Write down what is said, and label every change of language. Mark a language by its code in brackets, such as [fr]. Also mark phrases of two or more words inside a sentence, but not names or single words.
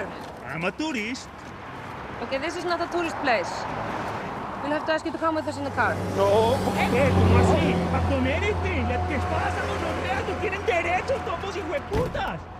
[en] I'm a tourist. Okay, this is not a tourist place. We'll have to ask you to come with us in the car. [es] No, ¿qué? ¿Cómo así? ¿A comer este? ¿Qué pasa? No tienen derechos, todos hijueputas.